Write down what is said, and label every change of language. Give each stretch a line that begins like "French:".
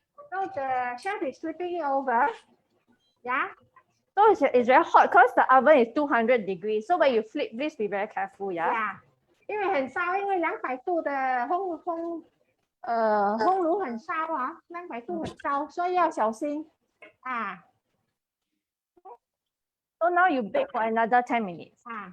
English: So the chef is flipping it over. Yeah. So it's very hot because the oven is 200 degrees. So when you flip, please be very careful, yeah? Yeah.
Chinese: 因为很烧，因为200度的烘炉很烧200度很烧，所以要小心
English: So now you bake for another 10 minutes.